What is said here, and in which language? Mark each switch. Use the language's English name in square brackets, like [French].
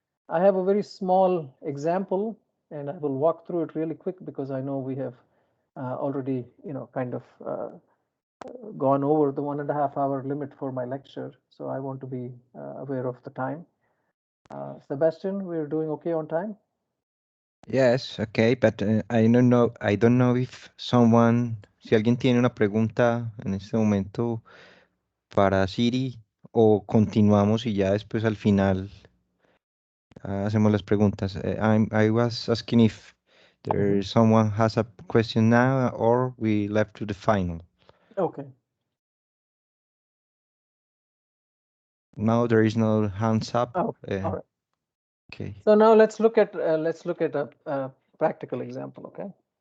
[English] I have a very small example, and I will walk through it really quick, because I know we have already kind of gone over the 1.5 hour limit for my lecture, so I want to be aware of the time. Sebastian, we're doing okay on time? Yes, okay, but I don't know if [Spanish] si alguien tiene una pregunta en este momento para Siri o continuamos y ya después al final hacemos las preguntas. [English] I was asking if someone has a question now or we left to the final. Okay. No, there is no hands up. Oh, all right. Okay. So now let's look at a practical example. Okay.